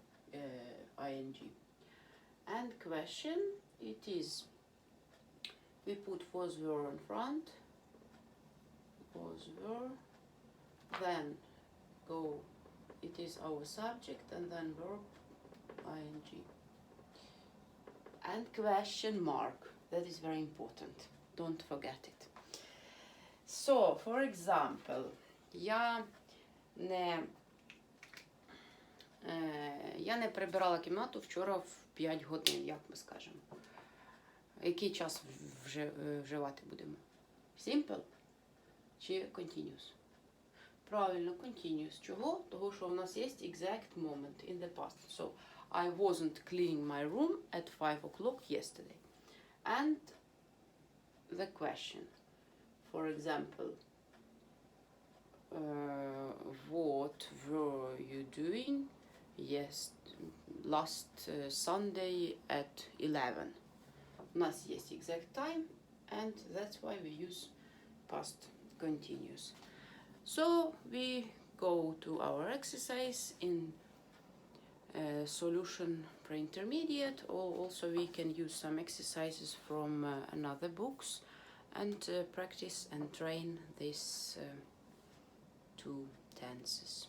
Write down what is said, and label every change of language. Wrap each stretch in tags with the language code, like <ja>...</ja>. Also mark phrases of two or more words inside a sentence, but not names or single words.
<en>And question, it is, we put was, were in front, was, were, then go, it is our subject, and then verb, ing. And question mark, that is very important, don't forget it. So, for example,</en> <uk>я не прибирала кімнату вчора в 5 годин, як ми скажемо. Який час вживати будемо?</uk> <en>Simple чи continuous?</en> <uk>Правильно, continuous. Чого? Того, що у нас є</uk> <en>exact moment in the past. So, I wasn't cleaning my room at 5 o'clock yesterday. And the question, for example, what were you doing last Sunday at 11?</en> <uk>У нас є</uk> <en>exact time, and that's why we use past continuous. So we go to our exercise in solution pre-intermediate, or also we can use some exercises from another books and practice and train these two tenses.</en>